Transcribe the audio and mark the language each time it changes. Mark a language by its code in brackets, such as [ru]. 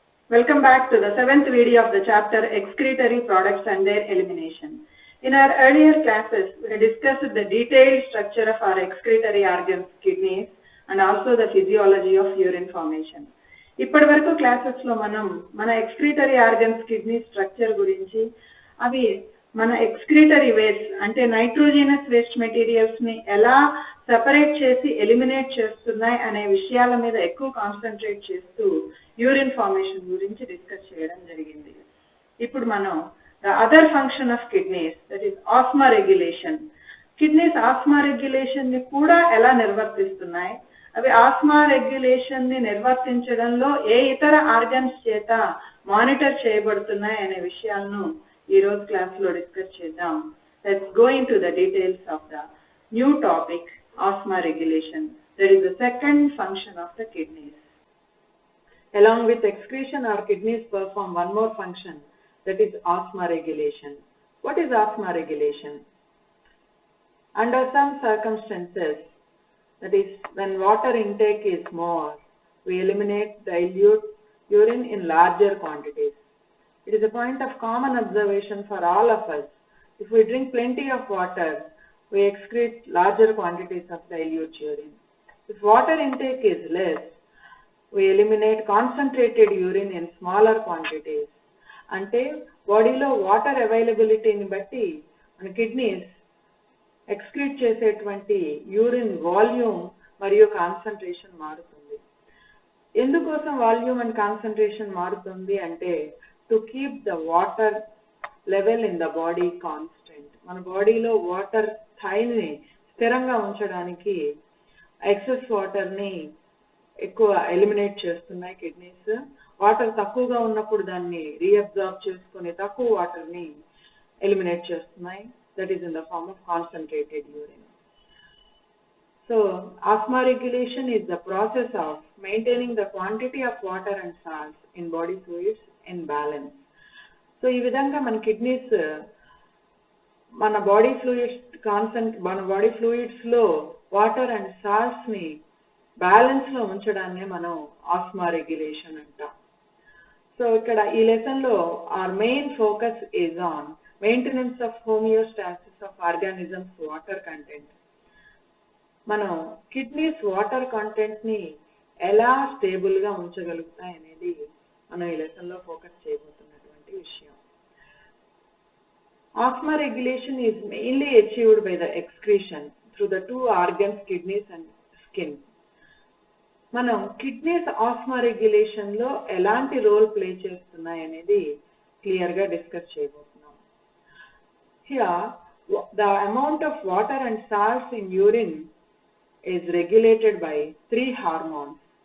[en] Welcome back to the 7th video of the chapter Excretory Products and their Elimination. In our earlier classes, we discussed the detailed structure of our excretory organs, kidneys, and also the physiology of urine formation. [te] ఇప్పటి వరకు classes లో మన excretory organs kidney structure గురించి అవి మన excretory waste అంటే nitrogenous waste materials ని ఎలా సెపరేట్ చేసి ఎలిమినేట్ చేస్తున్నాయి అనే విషయాల మీద ఎక్కువ కాన్సన్ట్రేట్ చేస్తూ యూరిన్ ఫార్మేషన్ గురించి డిస్కస్ చేయడం జరిగింది. ఇప్పుడు మనం [en] The other function of kidneys, that is osmoregulation. [te] Kidneys ఆస్మోరెగ్యులేషన్ ని కూడా ఎలా నిర్వర్తిస్తున్నాయి, అవి ఆస్మా రెగ్యులేషన్ ని నిర్వర్తించడంలో ఏ ఇతర ఆర్గన్స్ చేత మానిటర్ చేయబడుతున్నాయి అనే విషయాలను ఈ రోజు క్లాస్ లో డిస్కస్ చేద్దాం. [en] Let's go into the details of the new topic osmoregulation. That is the second function of the kidneys. Along with excretion, our kidneys perform one more function, that is osmoregulation. What is osmoregulation? Under some circumstances, that is, when water intake is more, we eliminate dilute urine in larger quantities. It is a point of common observation for all of us. If we drink plenty of water, we excrete larger quantities of dilute urine. If water intake is less, we eliminate concentrated urine in smaller quantities. [te] Ante బాడీలో water అవైలబిలిటీని బట్టి మన kidneys excrete చేసేటువంటి urine volume మరియు concentration మారుతుంది. ఎందుకోసం [en] volume and concentration [te] మారుతుంది అంటే [en] To keep the water level in the body constant. [te] మన బాడీలో వాటర్ స్థాయిని స్థిరంగా ఉంచడానికి ఎక్సెస్ వాటర్ని ఎక్కువ ఎలిమినేట్ చేస్తున్నాయి కిడ్నీస్. వాటర్ తక్కువగా ఉన్నప్పుడు దాన్ని రీఅబ్జార్బ్ చేసుకుని తక్కువ వాటర్ని ఎలిమినేట్ చేస్తున్నాయి. [en] That is in the form of concentrated urine. So osmoregulation is the process of maintaining the quantity of water and salts in body fluids in balance. [te] So ఈ విధంగా మన కిడ్నీస్ మన బాడీ ఫ్లూయిడ్స్ లో water and salts ని balance లో ఉంచడాన్ని మనం ఆస్మోరెగ్యులేషన్ అంటాం. [en] so [te] ఇక్కడ ఈ లెసన్ లో [en] Our main focus is on maintenance of homeostasis of organisms water content. [te] మనం కిడ్నీస్ వాటర్ కంటెంట్ ని ఎలా స్టేబుల్ గా ఉంచగలుగుతాయి అనేది మనం ఈ లెసన్ లో ఫోకస్ చేయబోతున్నటువంటి విషయం. [en] Osmoregulation is mainly achieved by the excretion through the two organs, kidneys and skin. [te] మనం కిడ్నీస్ ఆస్మోరెగ్యులేషన్ లో ఎలాంటి రోల్ ప్లే చేస్తున్నాయి అనేది క్లియర్ గా డిస్కస్ చేయబోతున్నాం. [en] Here, the amount of water and salts in urine is regulated by three hormones.